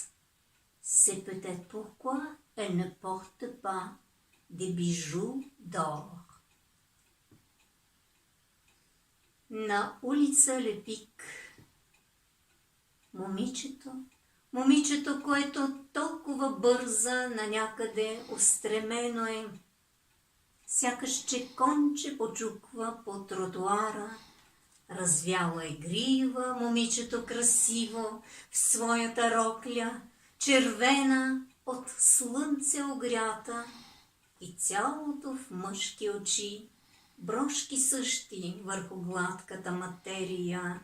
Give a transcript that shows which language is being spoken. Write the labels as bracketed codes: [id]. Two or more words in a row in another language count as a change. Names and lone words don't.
[fr] C'est peut-être pourquoi elle ne porte pas des bijoux d'or. [bg] на улица Лепик. Момичето, което толкова бърза на някъде устремено е, сякаш че конче почуква по тротуара, развяло е грива, момичето красиво в своята рокля, червена от слънце огрята и цялото в мъжки очи, брошки същи върху гладката материя.